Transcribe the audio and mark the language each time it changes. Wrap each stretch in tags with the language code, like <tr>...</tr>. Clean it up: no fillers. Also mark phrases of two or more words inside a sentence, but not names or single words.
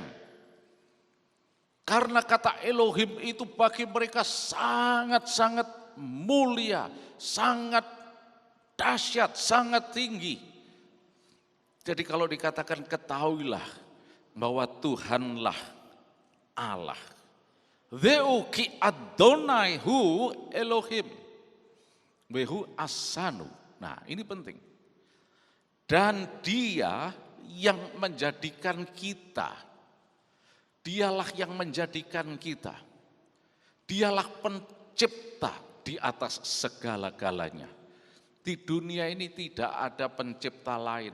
<id>Karena kata Elohim itu bagi mereka sangat-sangat mulia, sangat dahsyat, sangat tinggi. Jadi kalau dikatakan ketahuilah bahwa Tuhanlah Allah.</id> <he>דעו כי אדוני הוא אלוהים. והוא עשנו.</he> <id>Nah ini penting. Dan dia yang menjadikan kita. Dialah yang menjadikan kita. Dialah pencipta di atas segala-galanya. Di dunia ini tidak ada pencipta lain.</id>